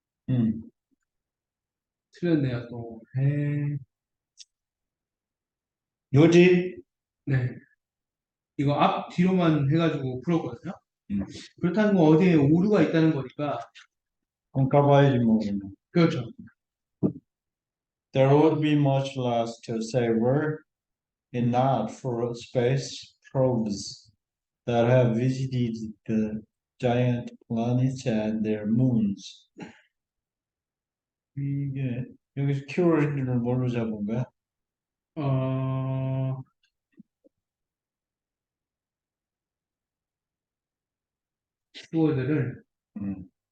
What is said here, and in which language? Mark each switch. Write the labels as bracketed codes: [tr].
[ko] 음, 틀렸네요, 또. 에, 요지? 네. 이거 앞, 뒤로만 해가지고 풀었거든요. 음. 그렇다는 건 어디에 오류가 있다는 거니까. 한번 가봐야지 뭐. 그러면. 그렇죠. [en] There would be much less to savor if not for space probes that have visited the giant planets and their moons. [ko] 이게 여기서 키워드를 뭘로 잡은 거야? 어, 키워드를, 음,